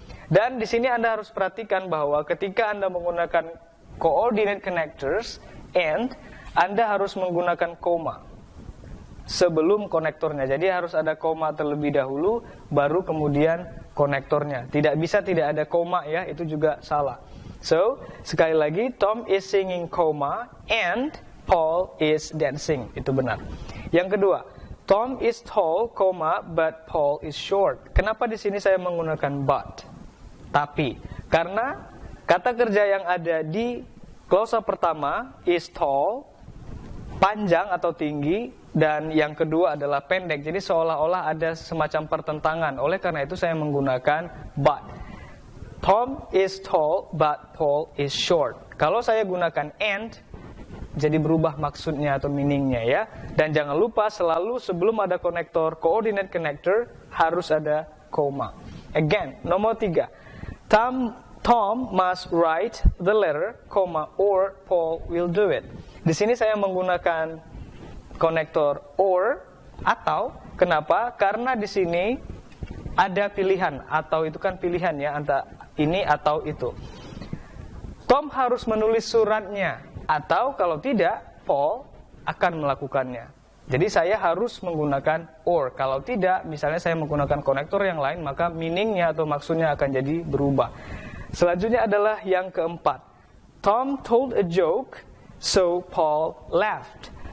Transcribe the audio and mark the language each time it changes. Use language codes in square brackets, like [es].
[id] Dan di sini Anda harus perhatikan bahwa ketika Anda menggunakan coordinate connectors and, Anda harus menggunakan koma sebelum konektornya. Jadi harus ada koma terlebih dahulu, baru kemudian konektornya. Tidak bisa tidak ada koma ya, itu juga salah. So, sekali lagi, [en] Tom is singing koma and Paul is dancing. [id] Itu benar. Yang kedua, [en] Tom is tall, but Paul is short. [id] Kenapa di sini saya menggunakan but? Tapi, karena kata kerja yang ada di klausa pertama is tall, panjang atau tinggi, dan yang kedua adalah pendek. Jadi seolah-olah ada semacam pertentangan. Oleh karena itu saya menggunakan but. [en] Tom is tall, but Paul is short. [id] Kalau saya gunakan and, jadi berubah maksudnya atau meaningnya ya. Dan jangan lupa selalu sebelum ada konektor, coordinate connector, harus ada koma. [en] Again, [id] nomor 3. [en] Tom must write the letter, or Paul will do it. [id] Di sini saya menggunakan konektor or atau. Kenapa? Karena di sini ada pilihan, atau itu kan pilihan ya, antara ini atau itu. Tom harus menulis suratnya, atau kalau tidak, Paul akan melakukannya. Jadi saya harus menggunakan or. Kalau tidak, misalnya saya menggunakan konektor yang lain, maka meaningnya atau maksudnya akan jadi berubah. Selanjutnya adalah yang keempat. [en] Tom told a joke, so Paul laughed.